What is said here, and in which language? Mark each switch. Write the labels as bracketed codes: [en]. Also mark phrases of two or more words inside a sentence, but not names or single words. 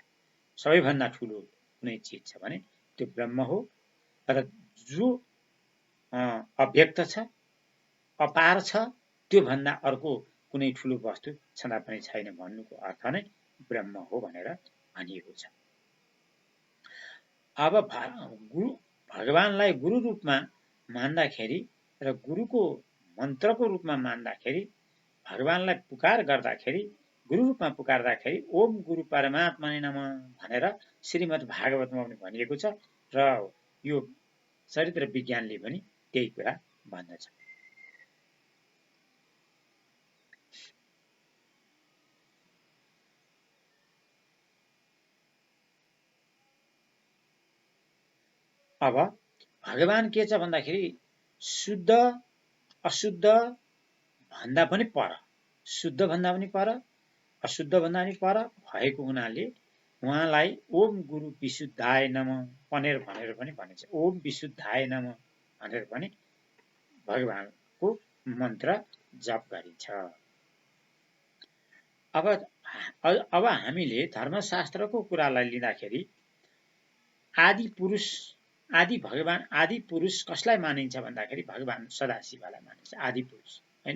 [ne] सबैभन्दा ठुलो कुनै चिज छ भने त्यो ब्रह्म हो र जो अव्यक्त छ, अपार छ, त्यो भन्दा अर्को कुनै ठुलो वस्तु छँदा पनि छैन भन्नुको अर्थ नै ब्रह्म हो भनेर भनिएको छ। अब भगवानलाई गुरु रूपमा मान्दाखेरि र गुरुको मन्त्रको रूपमा मान्दाखेरि भगवानलाई पुकार गर्दाखेरि गुरु रूपमा पुकार्दाखेरि [sa] ओम गुरु परमात्मने नमः [ne] भनेर श्रीमद् भागवतमा पनि भनिएको छ र यो चरित्र विज्ञानले पनि त्यही कुरा भन्दछ। अब भगवान के छ भन्दाखेरि शुद्ध अशुद्ध भन्दा पनि पर, शुद्ध भन्दा पनि पर, अशुद्ध भन्दा पनि पर भएको हुनाले उहाँलाई [sa] ओम गुरु विशुद्धाय नमः [ne] भनेर पनि भनिन्छ। [sa] ओम विशुद्धाय नमः [ne] भनेर पनि भगवानको मन्त्र जप गरिन्छ। अब हामीले धर्मशास्त्रको कुरालाई लिँदाखेरि आदि पुरुष आदि भगवान आदि पुरुष कसलाई मानिन्छ भन्दाखेरि भगवान सदाशिवलाई मानिन्छ आदि पुरुष हैन।